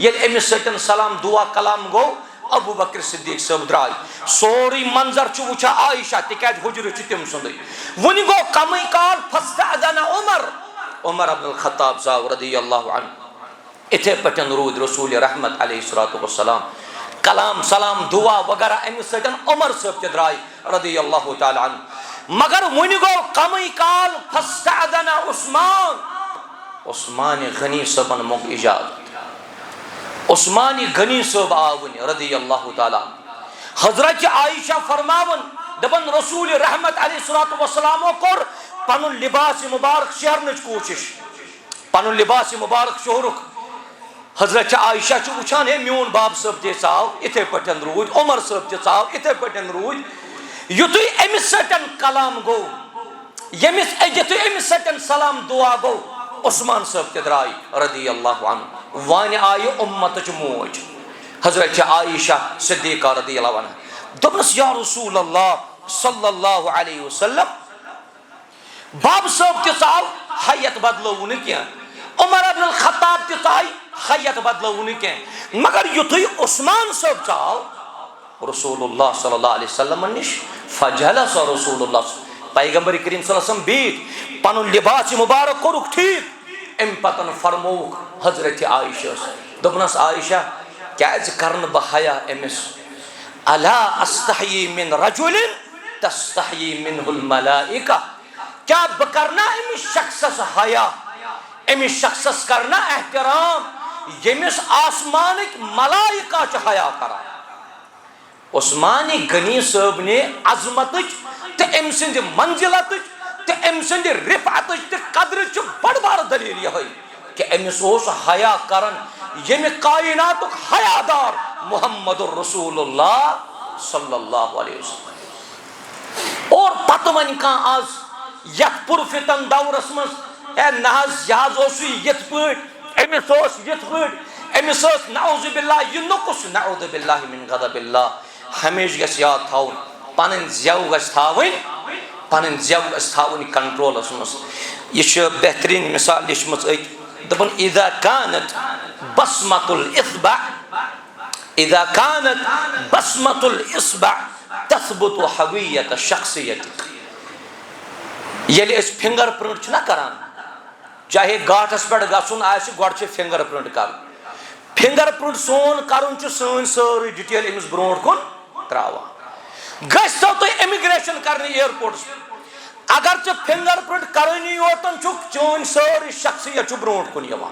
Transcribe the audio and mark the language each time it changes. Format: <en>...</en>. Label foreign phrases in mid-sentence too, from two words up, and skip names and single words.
<ks>ییٚلہِ أمِس سۭتۍ سلام دعا کلام گوٚو ابو بکر صدیق صٲب درٛاے سورُے منظر چھُ وٕچھان عائشہ تِکیٛازِ حجرٕ چھُ تٔمۍ سُنٛدُے. وُنہِ گوٚو کمٕے کال فاستأذن عمر ابن الخطاب زاو</ks> <ar>رضی اللہ عنہ.</ar> <ks>اِتھے پٲٹھۍ روٗدۍ رسول رحمت</ks> <ar>علیہ السلام</ar> <ks>کلام سلام دعا وغیرہ امس سۭتۍ عمر صٲب تہِ درٛاے</ks> <ar>رضی اللہ تعالی عنہ.</ar> <ks>مگر وُنہِ گوٚو کمٕے کال فاستأذن عثمان غنی صٲبن منٛگ اجازت. عثمان غنی صٲب آو وُنہِ</ks> <ar>رضی اللہ تعالی عنہ.</ar> <ks>حضرت عائشہ فرماون دپن رسول رحمت</ks> <ar>علیہ السلامو</ar> <ks>کوٚر پنُن لباس مبارک شیرنٕچ کوٗشش پنُن لباس مبارک شہرُک. حضرت عائشہ چھُ وٕچھان ہے میون باب صٲب تہِ ژاو اِتھے پٲٹھۍ روٗدۍ عمر صٲب تہِ ژاو اِتھے پٲٹھۍ روٗدۍ. یُتھُے أمِس سۭتۍ کلام گوٚو یُتھُے أمِس سۭتۍ سلام دعا گوٚو عثمان صٲب تہِ درٛاے</ks> <ar>رضی اللہ عنہ.</ar> <ks>وۄنۍ آیہِ اُمتٕچ موج حضرت عائشہ صدیقہ</ks> <ar>رضی اللہ عنہ.</ar> <ks>دوٚپنَس یا رسول اللہ</ks> <ar>صلی اللہ علیہ وسلم</ar> <ks>باب صٲب تہِ ژاو حیت بدلوو نہٕ کینٛہہ عمر ابن الخطاب تہِ ژاے حیت بدلوو نہٕ کینٛہہ مگر یُتھُے عثمان صٲب ژاو رسول اللہ</ks> <ar>صلی اللہ علیہ وسلم</ar> <ks>نش فجلس رسول اللہ پیغمبر کریم</ks> <ar>صلی اللہ علیہ وسلم</ar> <ks>بیٖٹھ پنُن لباس مبارک کوٚرُکھ ٹھیٖک. امہِ پتن فرمووُکھ حضرت عائشہ دوٚپنس عائشہ کیازِ کرنہٕ بہٕ حیا أمِس</ks> <ar>الا استحیی من رجل تستحیی منہ الملائکہ.</ar> <ks>کیا بہٕ کرنا أمِس شخصس حیا أمِس شخصس کرنا احترام ییٚمِس آسمانٕکۍ ملائکہ چھِ حیا کران. عثمان غنی صٲب نے عظمتٕچ تہٕ أمۍ سٕنٛدِ منزلتٕچ تہٕ أمۍ سٕنٛدِ رفعتٕچ تہٕ قدرٕچ بڑٕ بارٕ دلیٖل یِہوٚے کہ أمِس اوس حیا کران ییٚمہِ کائناتُک حیا دار محمد الرسول اللہ</ks> <ar>صلی اللہ علیہ وسلم.</ar> <ks>اور پتہٕ وۄنۍ کانٛہہ آز یتھ پُرفتن دورس منٛز ہے نہ حظ یہِ حظ اوسُے یِتھ پٲٹھۍ أمِس اوس یِتھ پٲٹھۍ أمِس ٲس</ks> <ar>نعوذ باللہ</ar> <ks>یہِ نۄقُص</ks> <ar>نعوذ باللہ من غضب اللہ.</ar> <ks>ہمیشہ گژھِ یاد تھاوُن پنٕنۍ زٮ۪و گژھِ تھاوٕنۍ کنٹرولس منٛز. یہِ چھِ بہتریٖن مثال لیچھمٕژ أتۍ دپان</ks> <ar>اذا كانت بصمة الإصبع تثبت</ar> <ks>حویت شخصیتک. ییٚلہِ أسۍ</ks> <en>finger print</en> <ks>چھِنہ کران چاہے گاٹس پٮ۪ٹھ گژھُن آسہِ گۄڈٕ چھِ</ks> <en>finger print</en> <ks>کرُن.</ks> <en>finger print</en> <ks>سون کرُن چھُ سٲنۍ سٲرٕے ڈِٹیل أمِس برونٛٹھ کُن تراوان. گژھتو تُہۍ اِمِگریشن کرنہِ ایرپورٹس پٮ۪ٹھ اگر ژےٚ</ks> <en>finger print</en> <ks>کرٲنی یوتن چھُکھ چٲنۍ سٲرٕے شخصیت چھُ برونٛٹھ کُن یِوان.</ks>